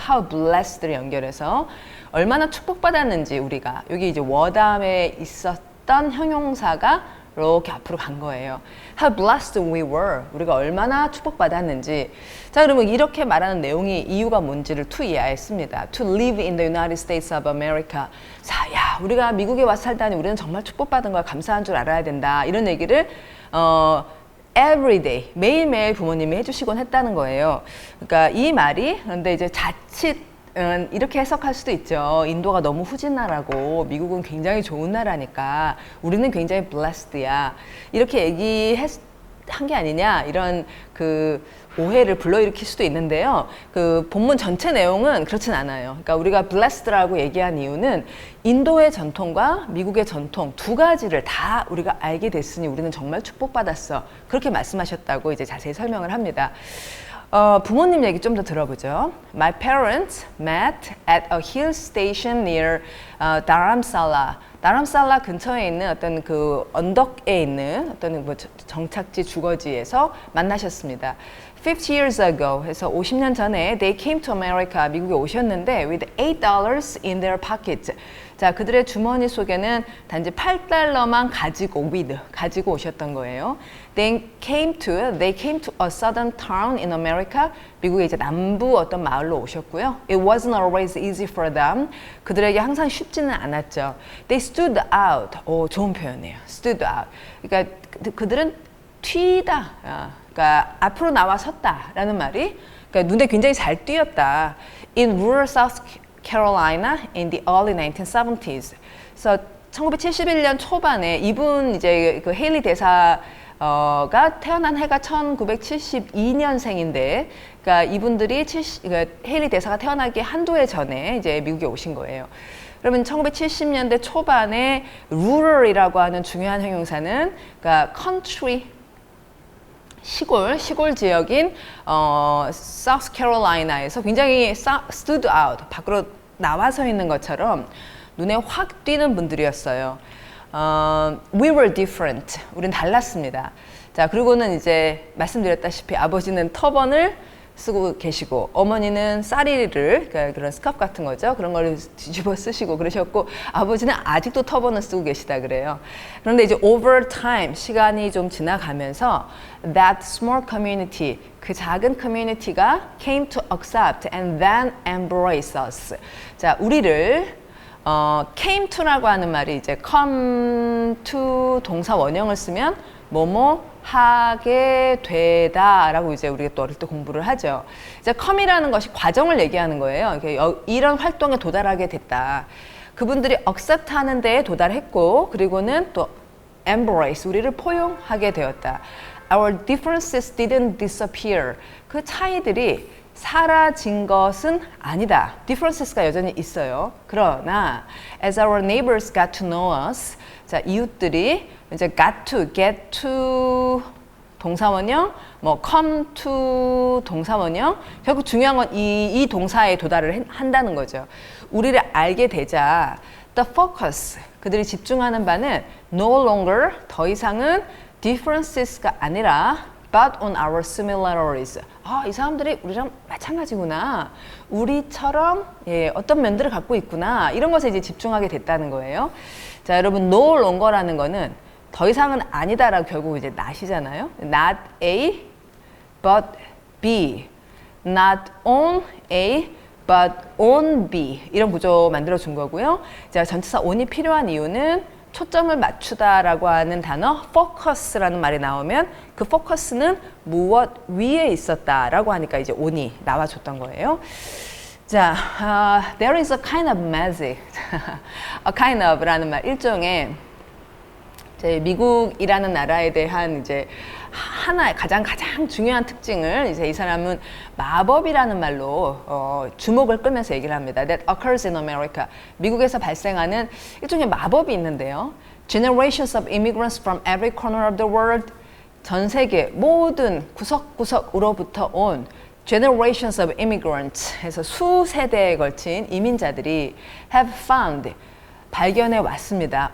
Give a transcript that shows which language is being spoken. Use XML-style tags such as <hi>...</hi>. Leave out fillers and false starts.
<en>How blessed</en> <ko>를 연결해서 얼마나 축복받았는지 우리가 여기 이제 were 다음에 있었던 형용사가 이렇게 앞으로 간 거예요.</ko> <en>How blessed we were.</en> <ko>우리가 얼마나 축복받았는지. 자, 그러면 이렇게 말하는 내용이 이유가 뭔지를 to 이해했습니다.</ko> <en>To live in the United States of America.</en> <ko>자, 야, 우리가 미국에 와서 살다니 우리는 정말 축복받은 거야. 감사한 줄 알아야 된다. 이런 얘기를 every day, 매일매일 부모님이 해주시곤 했다는 거예요. 그러니까 이 말이 그런데 이제 자칫 이렇게 해석할 수도 있죠. 인도가 너무 후진 나라고 미국은 굉장히 좋은 나라니까 우리는 굉장히 blessed야. 이렇게 얘기한 게 아니냐 이런 그 오해를 불러일으킬 수도 있는데요. 그 본문 전체 내용은 그렇진 않아요. 그러니까 우리가 blessed라고 얘기한 이유는 인도의 전통과 미국의 전통 두 가지를 다 우리가 알게 됐으니 우리는 정말 축복받았어. 그렇게 말씀하셨다고 이제 자세히 설명을 합니다. 부모님 얘기 좀 더 들어보죠.</ko> <en>My parents met at a hill station near Dharamsala.</en> <ko>다람살라 근처에 있는 어떤 그 언덕에 있는 어떤 뭐 정착지 주거지에서 만나셨습니다.</ko> <en>50 years ago</en> <ko>해서 50년 전에</ko> <en>they came to America</en> <ko>미국에 오셨는데</ko> <en>with $8 in their pocket.</en> <ko>자, 그들의 주머니 속에는 단지 $8만 가지고 오셨던 거예요.</ko> <en>They came to a southern town in America.</en> <ko>미국의 이제 남부 어떤 마을로 오셨고요.</ko> <en>It wasn't always easy for them.</en> <ko>그들에게 항상 쉽지는 않았죠.</ko> <en>They stood out.</en> <ko>오, 좋은 표현이에요.</ko> <en>Stood out.</en> <ko>그러니까 그들은 튀다. 그러니까 앞으로 나와 섰다라는 말이 그러니까 눈에 굉장히 잘 띄었다.</ko> <en>In rural South Carolina in the early 1970s.</en> <ko>그래서 1971년 초반에 이분 이제 그 헤일리 대사가 태어난 해가 1972년생인데, 그러니까 이분들이 그러니까 헤일리 대사가 태어나기 한두 해 전에 이제 미국에 오신 거예요. 그러면 1970년대 초반에 rural이라고 하는 중요한 형용사는 그러니까 country 시골 지역인 South Carolina에서 굉장히</ko> <en>stood out,</en> <ko>밖으로 나와서 있는 것처럼 눈에 확 띄는 분들이었어요.</ko> <en>We were different.</en> <ko>우린 달랐습니다. 자, 그리고는 이제 말씀드렸다시피 아버지는 터번을 쓰고 계시고 어머니는 쌀이를 그러니까 그런 스카프 같은 거죠. 그런 걸 뒤집어 쓰시고 그러셨고 아버지는 아직도 터번을 쓰고 계시다 그래요. 그런데 이제</ko> <en>over time</en> <ko>시간이 좀 지나가면서</ko> <en>that small community</en> <ko>그 작은 커뮤니티가</ko> <en>came to accept and then embrace us.</en> <ko>자, 우리를 came to라고 하는 말이 이제 come to 동사 원형을 쓰면 뭐뭐 하게 되다라고 이제 우리가 또 어릴 때 공부를 하죠. 이제 come이라는 것이 과정을 얘기하는 거예요. 이런 활동에 도달하게 됐다. 그분들이 accept 하는 데에 도달했고 그리고는 또 embrace 우리를 포용하게 되었다.</ko> <en>Our differences didn't disappear.</en> <ko>그 차이들이 사라진 것은 아니다. differences가 여전히 있어요. 그러나</ko> <en>as our neighbors got to know us,</en> <ko>자, 이웃들이 이제 get to 동사원형, 뭐 come to 동사원형. 결국 중요한 건 이 동사에 도달을 한다는 거죠. 우리를 알게 되자</ko> <en>the focus</en> <ko>그들이 집중하는 바는</ko> <en>no longer</en> <ko>더 이상은 differences가 아니라</ko> <en>but on our similarities.</en> <ko>이 사람들이 우리랑 마찬가지구나. 우리처럼 어떤 면들을 갖고 있구나. 이런 것에 이제 집중하게 됐다는 거예요. 자, 여러분 no longer라는 거는 더 이상은 아니다라고 결국 이제 not이잖아요.</ko> <en>Not A, but B. Not on A, but on B.</en> <ko>이런 구조 만들어 준 거고요. 자, 전치사 on이 필요한 이유는 초점을 맞추다라고 하는 단어 focus라는 말이 나오면 그 focus는 무엇 위에 있었다라고 하니까 이제 on이 나와줬던 거예요.</ko> <en>자, there is a kind of magic. a kind of</en> <ko>라는 말 일종의 이제 미국이라는 나라에 대한 이제 하나의 가장 중요한 특징을 이제 이 사람은 마법이라는 말로 주목을 끌면서 얘기를 합니다.</ko> <en>That occurs in America.</en> <ko>미국에서 발생하는 일종의 마법이 있는데요.</ko> <en>Generations of immigrants from every corner of the world.</en> <ko>전 세계 모든 구석구석으로부터 온</ko> <en>generations of immigrants</en> <ko>해서 수세대에 걸친 이민자들이</ko> <en>have found</en> <ko>발견해 왔습니다.</ko>